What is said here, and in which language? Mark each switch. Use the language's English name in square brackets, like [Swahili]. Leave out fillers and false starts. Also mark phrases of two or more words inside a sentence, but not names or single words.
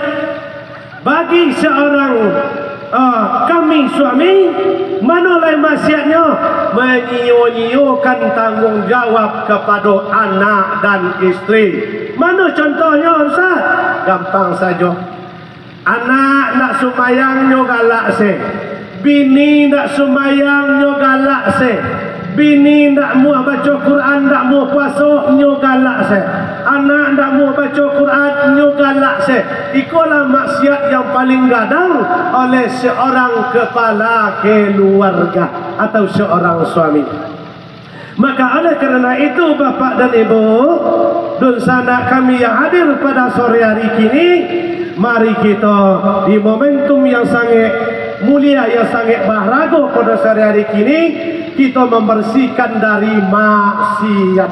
[Indonesian] Bagi seorang kami suami, mana lain maksiatnya? Menyio-nyiokan tanggungjawab kepada anak dan istri. Mana contohnya Ustaz? Gampang saja. [Minangkabau] Anak nak sembahyangnya galak se, bini nak sembahyangnya galak se, bini ndak mau baca Quran, ndak mau puasa, nyo galak se. Anak ndak mau baca Quran, nyo galak se. [Indonesian] Itulah maksiat yang paling gadang oleh seorang kepala keluarga atau seorang suami. Maka oleh kerana itu Bapak dan Ibu dan sanak kami yang hadir pada sore hari kini, mari kita di momentum yang sangat mulia, yang sangat berharga pada sore hari kini, kita membersihkan dari maksiat.